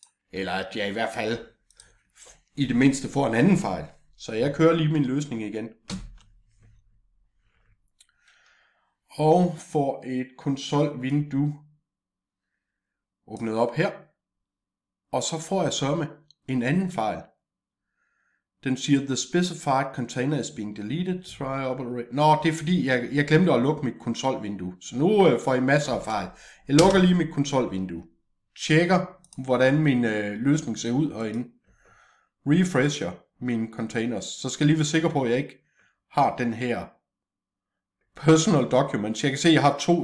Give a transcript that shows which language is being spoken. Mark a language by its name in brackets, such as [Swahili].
[Danish] Eller at jeg i hvert fald i det mindste får en anden fejl. Så jeg kører lige min løsning igen. Og får et konsolvindue åbnet op her. Og så får jeg sørme en anden fejl. Den siger, [English] the specified container is being deleted. Try operate. [Danish] Nå, det er fordi, jeg glemte at lukke mit konsolvindue. Så nu får I masser af fejl. Jeg lukker lige mit konsolvindue. Tjekker, hvordan min løsning ser ud herinde. Refresher mine containers. Så skal jeg lige være sikker på, at jeg ikke har den her personal documents. Jeg kan se, at jeg har 2.